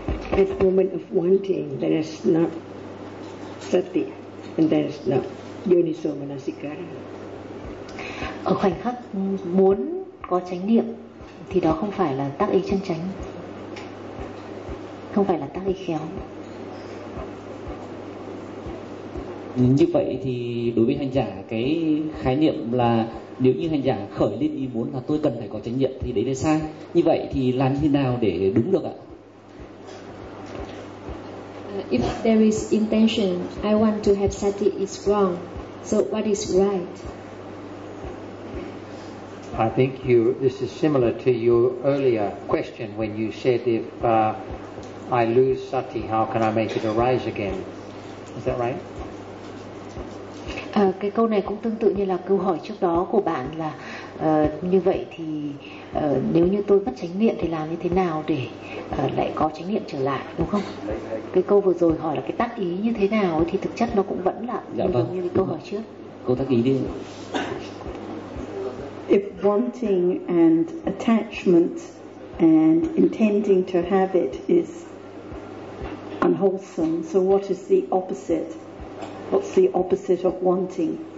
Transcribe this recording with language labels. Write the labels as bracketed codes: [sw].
[en] That moment of wanting, that is not sati, and that is not yoniso manasikara. [vi] Ở khoảnh khắc muốn có chánh niệm thì đó không phải là tác ý chân chánh, không phải là tác ý khéo. Như vậy thì đối với hành giả, cái khái niệm là nếu như hành giả khởi lên ý muốn là tôi cần phải có chánh niệm thì đấy là sai. Như vậy thì làm như thế nào để đúng được ạ? [en] If there is intention, I want to have sati is wrong. So what is right? I think this is similar to your earlier question when you said if I lose sati, how can I make it arise again? Is that right? [vi] Cái câu này cũng tương tự như là câu hỏi trước đó của bạn là như vậy thì nếu như tôi mất chánh niệm thì làm như thế nào để lại có chánh niệm trở lại, đúng không? Cái câu vừa rồi hỏi là cái tác ý như thế nào thì thực chất nó cũng vẫn là giống như cái câu hỏi trước. Câu tác ý đi. [en] If wanting and attachment and intending to have it is unwholesome, so what is the opposite? What's the opposite of wanting?